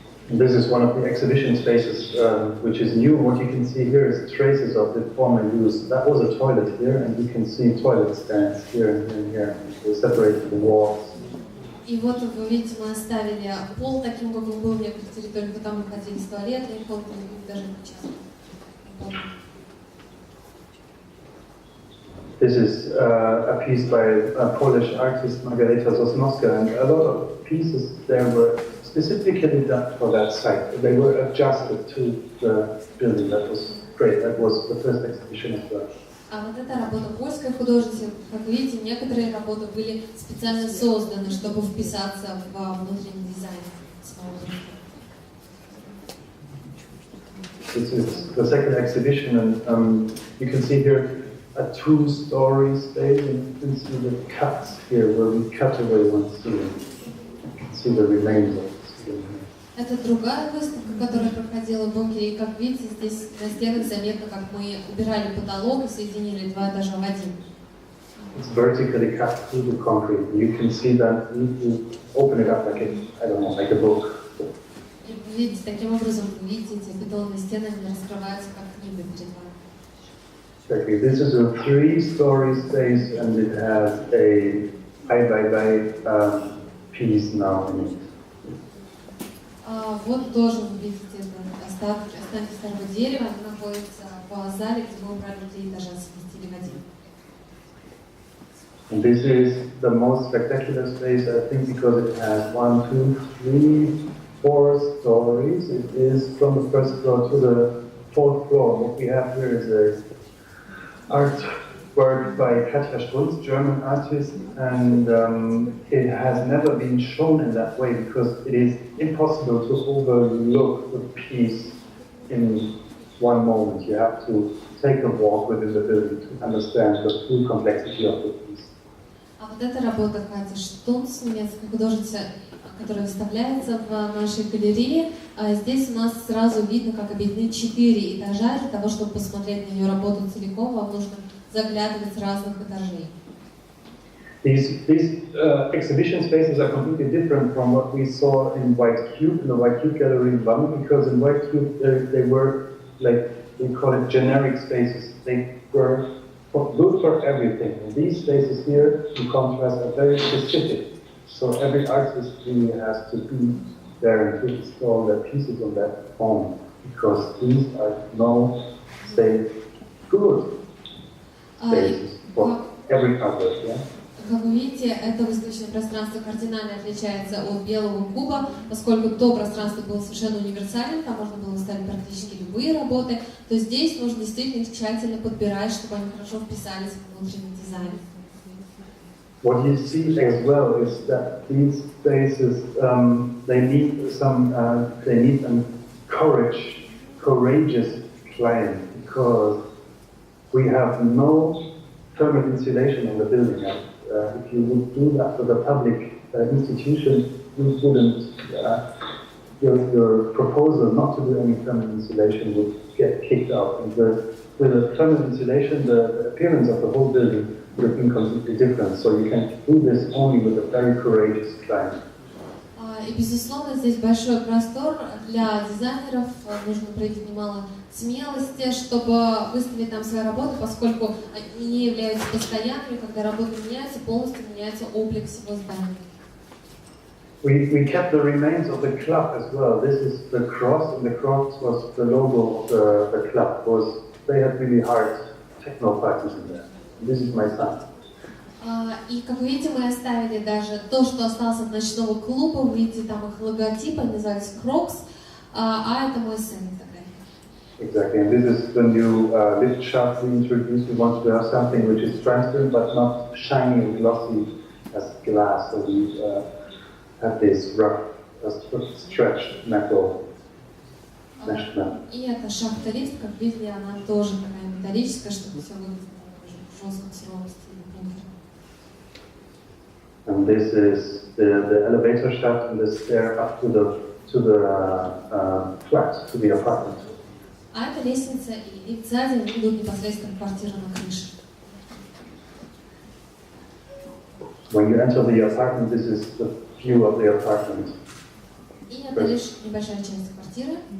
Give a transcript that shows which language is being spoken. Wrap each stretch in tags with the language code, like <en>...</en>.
<en>This is one of the exhibition spaces, which is new. What you can see here is traces of the former use. That was a toilet here, and you can see toilet stands here and here and here. They separated the walls.</en> <ru>И вот вы видите, мы оставили пол таким, как он был в некоторых территориях, там находились туалеты, и пол даже сейчас.</ru> <en>This is a piece by a Polish artist, Margareta Sosnowska, and a lot of pieces there were specifically done for that site. They were adjusted to the building. That was great. That was the first exhibition as well.</en> <ru>А вот эта работа польской художницы, как видите, некоторые работы были специально созданы, чтобы вписаться в внутренний дизайн самого.</ru> <en>This is the second exhibition, and you can see here a two-story space, and you can see the cuts here where we cut away one ceiling. You can see the remains of the ceiling.</en> <ru>Это другая выставка, которая проходила в Бункере, и как видите, здесь на стенах заметно, как мы убирали потолок и соединили два этажа в один.</ru> <en>It's vertically cut through the concrete. You can see that you open it up like a book.</en> <ru>И видите, таким образом, вы видите, эти бетонные стены, они раскрываются как книга перед вами.</ru> <en>Exactly. This is a three-story space, and it has a piece now in it.</en> <ru>Вот тоже вы видите останки старого дерева, они находятся в зале, где мы убрали 3 этажа, совместили в один.</ru> <en>And this is the most spectacular space, I think, because it has 1, 2, 3, 4 stories. It is from the first floor to the 4th floor. What we have here is an artwork by Katja Strunz, German artist, and it has never been shown in that way because it is impossible to overlook the piece in one moment. You have to take a walk within the building to understand the full complexity of the piece.</en> <ru>А вот эта работа Кати Штунц, немецкая художница, которая выставляется в нашей галерее. Здесь у нас сразу видно, как объединены 4 этажа. Для того, чтобы посмотреть на ее работу целиком, вам нужно заглядывать с разных этажей.</ru> <en>These exhibition spaces are completely different from what we saw in White Cube, in the White Cube gallery in London, because in White Cube they were, like, we call it generic spaces. They were good for everything. And these spaces here, in contrast, are very specific. So every artist really has to be there and to install their pieces on that form, because these are say good spaces for every artist. Yeah?</en> <ru>Как вы видите, это выставочное пространство кардинально отличается от белого куба, поскольку то пространство было совершенно универсальным, там можно было выставить практически любые работы, то здесь нужно действительно их тщательно подбирать, чтобы они хорошо вписались в внутренний дизайн.</ru> <en>What you see as well is that these spaces, they need a courageous plan, because we have no thermal insulation in the building. If you would do that with a public institution, you wouldn't. Your proposal not to do any thermal insulation would get kicked out. And with a thermal insulation, the appearance of the whole building would have been completely different. So you can do this only with a very courageous client.</en> <ru>И, безусловно, здесь большой простор для дизайнеров, нужно проявить немало смелости, чтобы выставить там свои работы, поскольку они не являются постоянными, когда работы меняются, полностью меняется облик всего здания.</ru> <en>We kept the remains of the club as well. This is the cross, and the cross was the logo of the club. They had really hard techno parties in there. And this is my son.</en> <ru>И, как вы видите, мы оставили даже то, что осталось от ночного клуба. Вы видите там их логотип, они назывались Crocs. А это мой сын на фотографии.</ru> <en>Exactly, and this is when you lift sharply introduce, you want to have something which is transparent but not shiny and glossy as glass. So we have this rough, stretched metal.</en> <ru>И эта шахта-лифт, как видели, она тоже такая металлическая, чтобы все выглядело в жестком суровом стиле бункера.</ru> <en>And this is the elevator shaft and the stair up to the flat, to the apartment.</en> <ru>А это лестница и лифт сзади, они идут непосредственно в квартиру на крыше.</ru> <en>When you enter the apartment, this is the view of the apartment.</en> <ru>И это лишь небольшая часть квартиры.</ru>